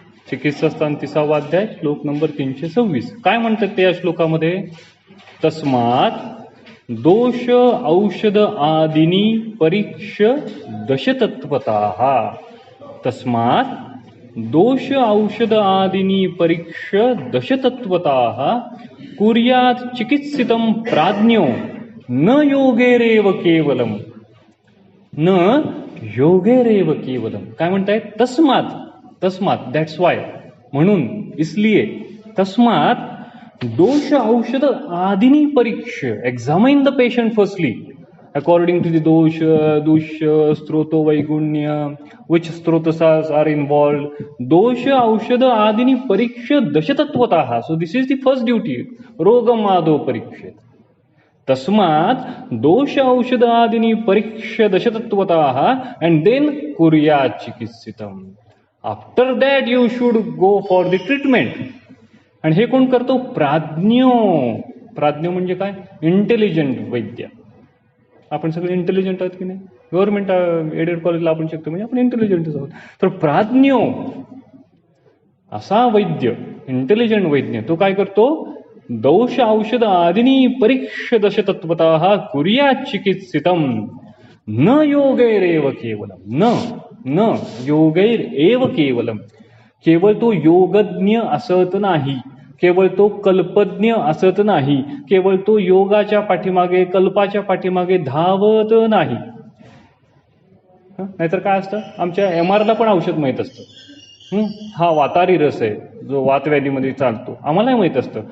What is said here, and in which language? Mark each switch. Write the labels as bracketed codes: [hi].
[mr] चिकित्सा स्थान 30वा अध्याय, श्लोक नंबर 326. काय म्हणतात ते या श्लोकामध्ये? [sa] तस्मात दोष औषध आदिनी परीक्ष दशतत्वतः. तस्मात दोष औषध आदिनी परीक्ष दशतत्वतः कुर्यात चिकित्सितं प्राज्ञो न योगेरेव केवलम, न योगेरेव केवलम. [mr] काय म्हणतायत? [en] तस्मात that's why, म्हणून, इसलिए, [sa] तस्मात दोष औषध Adini परीक्ष, [en] Examine the patient firstly according to the dosha stroto vaigunya, which strotasas are involved. [sa] Dosha aushadha adini pariksha dashatatvatah. [en] So this is the first duty, [sa] rogam ado parikshet. Tasmat dosha aushadha adini pariksha dashatatvatah [en] and then [sa] kuryat chikitsitam. [en] After that you should go for the treatment. [mr] आणि हे कोण करतो? प्राज्ञ. प्राज्ञ म्हणजे काय? Intelligent वैद्य. आपण सगळे इंटेलिजंट आहोत की नाही? गव्हर्नमेंट एडेड कॉलेजला आपण शिकतो म्हणजे आपण इंटेलिजंटच आहोत. तर प्राज्ञ असा वैद्य, इंटेलिजंट वैद्य, तो काय करतो? [sa] दोष औषध आदिनी परीक्ष दश तत्वतः कुर्या चिकित्सितम न योगैरेव केवलम. न योगैरेव केवलम. [mr] केवळ तो योगज्ञ असत नाही, केवळ तो कल्पज्ञ असत नाही, केवळ तो योगाच्या पाठीमागे, कल्पाच्या पाठीमागे धावत नाही. नाहीतर काय असतं? आमच्या MRला पण औषध माहीत असतं. हा वातारी रस आहे जो वातव्याधीमध्ये चालतो, आम्हालाही माहीत असतं.